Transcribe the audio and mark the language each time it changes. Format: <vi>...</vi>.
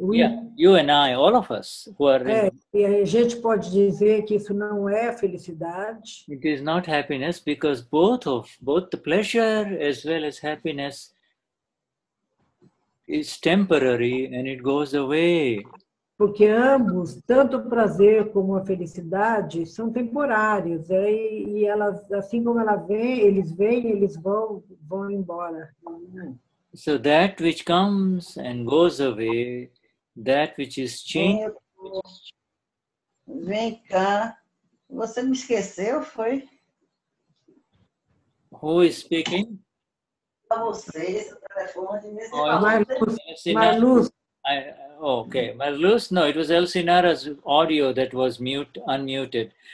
<en>Yeah, you and I, all of us who are in,</en> <pt>E a gente pode dizer que isso não é felicidade.</pt> <en>it is not happiness, because both the pleasure as well as happiness is temporary and it goes away.</en> <pt>Porque ambos, tanto o prazer como a felicidade, são temporários. E elas, assim como eles vêm, eles vão embora.</pt> <en>So that which comes and goes away, that which is changed.</en> <pt>Vem cá. Você me esqueceu, foi?</pt> <en>Who is speaking?</en> <pt>Para você, esse telefone. Marluz.</pt> <en>Okay, Marluz, no, it was Elsinara's audio that was unmuted.</en>